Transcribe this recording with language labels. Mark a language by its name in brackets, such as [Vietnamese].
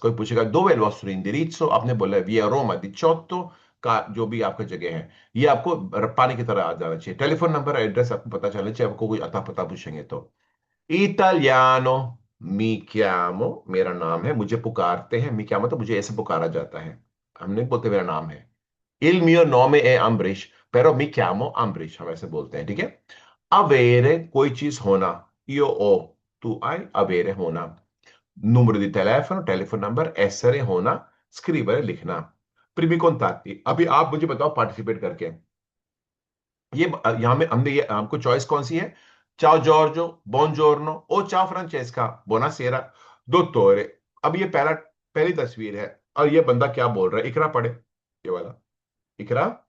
[Hindi] कोई पूछेगा [Italian] dove è il vostro indirizzo, [Hindi] आपने बोला via Roma 18 का, जो भी आपका जगह है, ये आपको पानी की तरह आ जाना चाहिए। टेलीफोन नंबर, एड्रेस आपको पता चलना चाहिए, आपको कोई अता पता पूछेंगे तो। इटालियानो, [Italian] मी chiamo, [Hindi] मेरा नाम है, मुझे पुकारते हैं, मी chiamo तो मुझे ऐसे पुकारा जाता है, हम नहीं बोलते मेरा नाम है। [Italian] Il mio nome è Ambrish, però mi chiamo Ambrish, [Hindi] हम ऐसे बोलते हैं, ठीक है। [Italian] Avere, [Hindi] कोई चीज होना, [Italian] io ho, tu hai, avere होना। Numero di telefono, टेलीफोन नंबर, essere होना, scrivere लिखना। Primi contatti, [Hindi] अभी आप मुझे बताओ पार्टिसिपेट करके, ये यहाँ में हमने ये हमको चॉइस कौन सी है, [Italian] चाओ जॉर्जो, बॉनजोर्नो, ओ चाओ फ्रांचेस्का, बोनासेरा, दोत्तोरे। [Hindi] अब ये पहली तस्वीर है, और ये बंदा क्या बोल रहा है, इकरा पढ़े, ये वाला, इकरा।